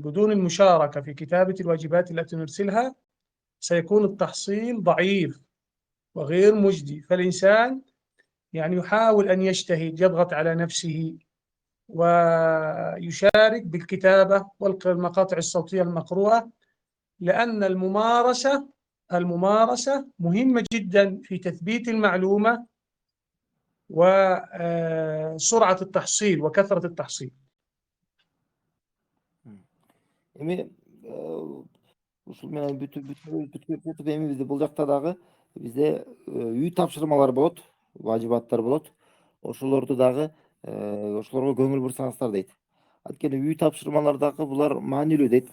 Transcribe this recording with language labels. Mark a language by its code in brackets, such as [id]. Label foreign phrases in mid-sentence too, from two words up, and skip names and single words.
[ar] بدون المشاركة في كتابة الواجبات التي نرسلها سيكون التحصيل ضعيف وغير مجدي، فالإنسان يعني يحاول أن يجتهد، يضغط على نفسه ويشارك بالكتابة والمقاطع الصوتية المقروءة، لأن الممارسة مهمة جدا في تثبيت المعلومة وسرعة التحصيل وكثرة التحصيل. [ky] Эми ушул менен бүтүп эми бизде бул жакта дагы бизде үй тапшырмалар болот, важибаттар болот. Ошолорду дагы ошолорго көңүл бурсаңыздар дейт. Анткени үй тапшырмалар дагы булар маанилүү дейт.